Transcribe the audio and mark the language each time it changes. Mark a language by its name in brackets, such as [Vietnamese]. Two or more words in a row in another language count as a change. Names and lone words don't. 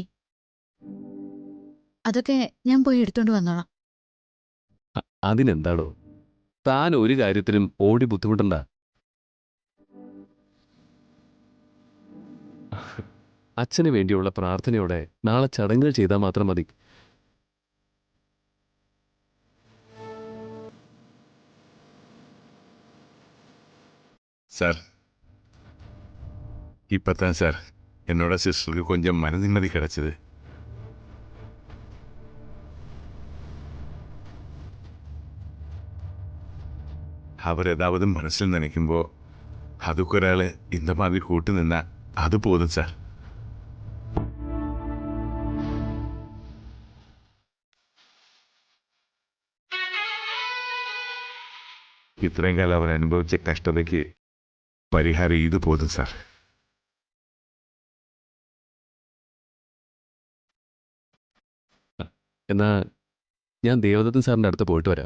[Malayalam] അതൊക്കെ ഞാൻ പോയി എടുത്തോണ്ട് വന്നോളാം. അതിനെന്താടോ, താൻ ഒരു കാര്യത്തിനും ഓടി ബുദ്ധിമുട്ടണ്ട. അച്ഛന് വേണ്ടിയുള്ള പ്രാർത്ഥനയോടെ നാളെ ചടങ്ങുകൾ ചെയ്താൽ മാത്രം മതി. [Tamil] சார் இப்போதான் சார் என்னோட சிஸ்டருக்கு கொஞ்சம் மன நிம்மதி கிடைச்சது. அவர் ஏதாவது மனசில் நினைக்கும்போ அதுக்கு ஒரு ஆள் இந்த மாதிரி கூட்டு நின்னா அது போதும் சார். [Malayalam] ഇത്രയും കാലം അവർ അനുഭവിച്ച കഷ്ടതയ്ക്ക് പരിഹാരം ഇത് പോതും സാർ. എന്നാ ഞാൻ ദേവദത്തൻ സാറിൻ്റെ അടുത്ത് പോയിട്ട് വരാം.